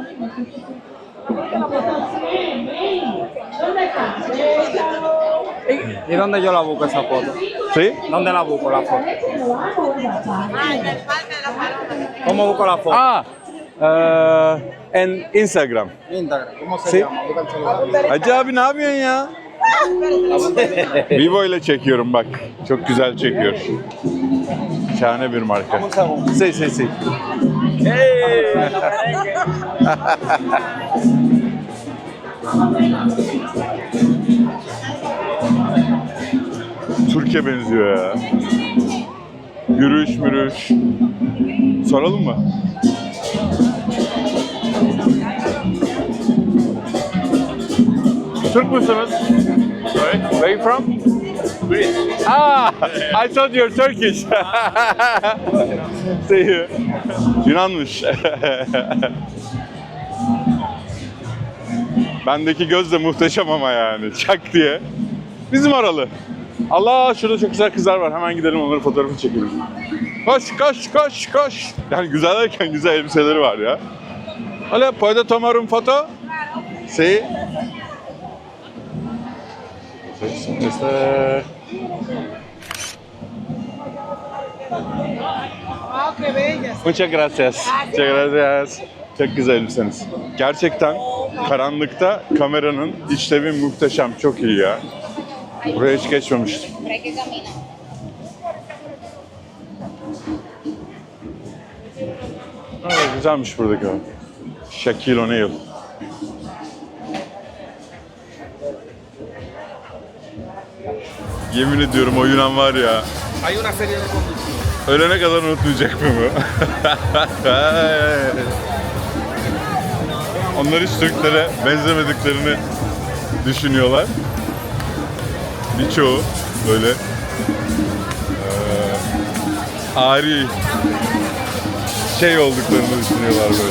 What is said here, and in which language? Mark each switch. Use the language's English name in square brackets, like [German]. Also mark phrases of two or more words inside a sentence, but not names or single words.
[Spanish] ¿Y dónde yo la busco esa foto? ¿Sí? ¿Dónde la busco la foto? ¿Cómo busco la foto? En Instagram. Instagram. ¿Cómo se Sí. llama? Busca el celular. [Turkish] Hacı abi ne yapıyorsun ya? Vivo ile çekiyorum bak. Çok güzel çekiyor. Şahane bir marka. [Spanish] Sí, sí, sí. [Turkish] Türkiye benziyor ya. Yürüyüş. Soralım mı? Türk müsünüz? [English] Where are you from? Greece. Ah, I thought you're Turkish. See you. [Turkish] Yunanmış. Bendeki göz de muhteşem ama yani. Çak diye. Bizim oralı. Allah, şurada çok güzel kızlar var. Hemen gidelim onların fotoğrafını çekelim. Koş. Yani güzel derken güzel elbiseleri var ya. [Spanish] Hola, ¿puedo tomar un foto? Sí. Muchas gracias. [Turkish] Çok güzel elbiseniz. Gerçekten karanlıkta kameranın işlevi muhteşem. Çok iyi ya. Buraya hiç geçmemiştim. Güzelmiş buradaki o. Shaquille O'Neal. Yemin ediyorum o Yunan var ya. [Spanish] Hay una serie de conducción. [Turkish] Ölene kadar unutmayacak mı bu? Onlar hiç Türklere benzemediklerini düşünüyorlar. Birçoğu böyle ari şey olduklarını düşünüyorlar böyle.